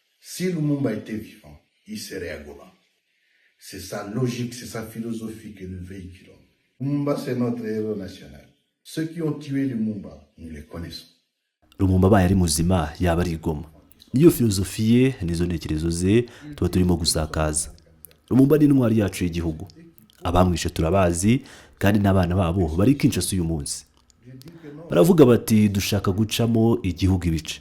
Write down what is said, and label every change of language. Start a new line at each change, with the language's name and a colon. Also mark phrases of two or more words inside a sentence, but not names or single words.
French: Si Lumumba était vivant, il serait à Goma. C'est sa logique, c'est sa philosophie que nous véhiculons. Lumumba, c'est notre héros national. Ceux qui ont tué Lumumba, nous les connaissons.
Kinyarwanda: Lumumba abaye ari muzima yaba ari i Goma. Niyo filozofi ye nizo ntekerezo ze tuba turimo gusakaza. Lumumba ni intwari yacu y'igihugu. Abamwishe turabazi kandi n'abana babo bari Kinshasa uyu munsi. Baravuga bati dushaka gucamo igihugu ibice.